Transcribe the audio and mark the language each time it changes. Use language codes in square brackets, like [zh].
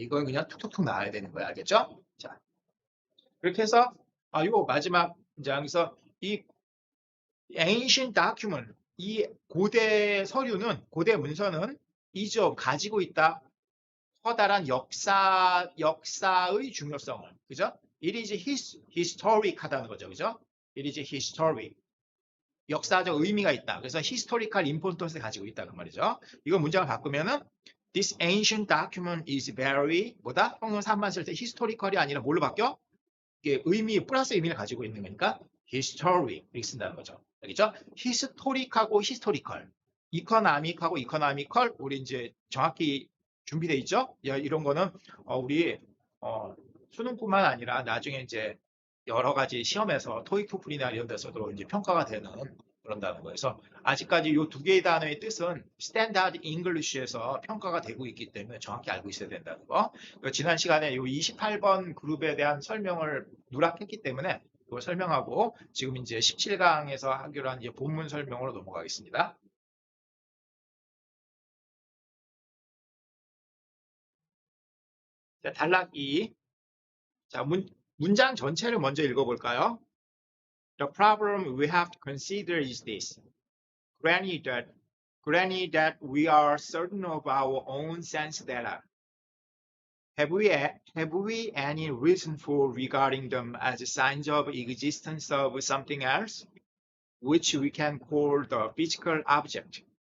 [ko] 이건 그냥 툭툭툭 나와야 되는 거야. 알겠죠? 자, 그렇게 해서 이거 마지막 이제 여기서 이 ancient document 이 고대 서류는 고대 문서는 이죠 가지고 있다 커다란 역사의 중요성을 그죠? [en] It is historic [ko] 하다는 거죠, 그죠? It is historic 역사적 의미가 있다. 그래서 historical importance를 가지고 있다 그 말이죠. 이거 문장을 바꾸면은 [en] This ancient document is very [ko] 뭐다? 형용사 한번 쓸 때 historical이 아니라 뭘로 바뀌어? 이게 의미 플러스 의미를 가지고 있는 거니까 history 이렇게 쓴다는 거죠. 알겠죠? historic하고 historical, economic하고 economical 우리 이제 정확히 준비돼 있죠? 이런 거는 우리 수능뿐만 아니라 나중에 이제 여러 가지 시험에서 토익, 토플이나 이런 데서도 이제 평가가 되는 그런다는 거에서 아직까지 이 두 개의 단어의 뜻은 스탠다드 잉글리쉬에서 평가가 되고 있기 때문에 정확히 알고 있어야 된다는 거. 지난 시간에 이 28번 그룹에 대한 설명을 누락했기 때문에 이걸 설명하고 지금 이제 17강에서 하기로 한 이제 본문 설명으로 넘어가겠습니다. 자, 단락 2. 자, 문장 전체를 먼저 읽어볼까요? [en] The problem we have to consider is this. Granted that we are certain of our own sense data. Have we any reason for regarding them as signs of existence of something else, which we can call the physical object?